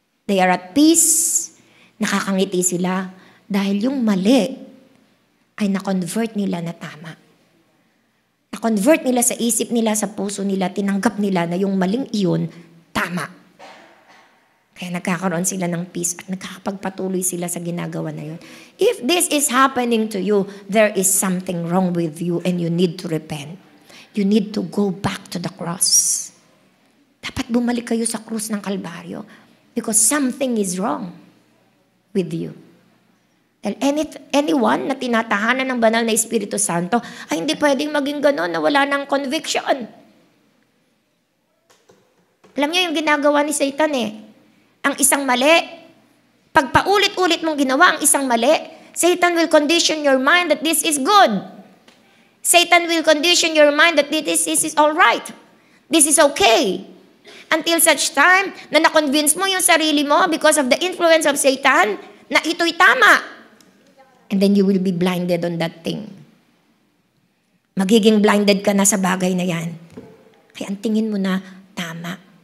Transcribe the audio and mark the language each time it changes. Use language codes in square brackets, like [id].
[en] They are at peace, [tl] nakakangiti sila, dahil yung mali ay na-convert nila na tama. Na-convert nila sa isip nila, sa puso nila, tinanggap nila na yung maling iyon, tama. Kaya nagkakaroon sila ng peace at nagkakapagpatuloy sila sa ginagawa na yun. [en] If this is happening to you, there is something wrong with you and you need to repent. You need to go back to the cross. [tl] Dapat bumalik kayo sa krus ng Kalbaryo [en] because something is wrong with you. [tl] And anyone na tinatahanan ng banal na Espiritu Santo ay hindi pwedeng maging gano'n na wala ng conviction. Alam niyo yung ginagawa ni Satan Ang isang mali, pag paulit-ulit mong ginawa ang isang mali, [en] Satan will condition your mind that this is good. Satan will condition your mind that this is all right. This is okay. [tl] Until such time na na-convince mo yung sarili mo [en] because of the influence of Satan [tl] na ito'y tama. [en] And then you will be blinded on that thing. [tl] Magiging blinded ka na sa bagay na yan. Kaya ang tingin mo na, tama.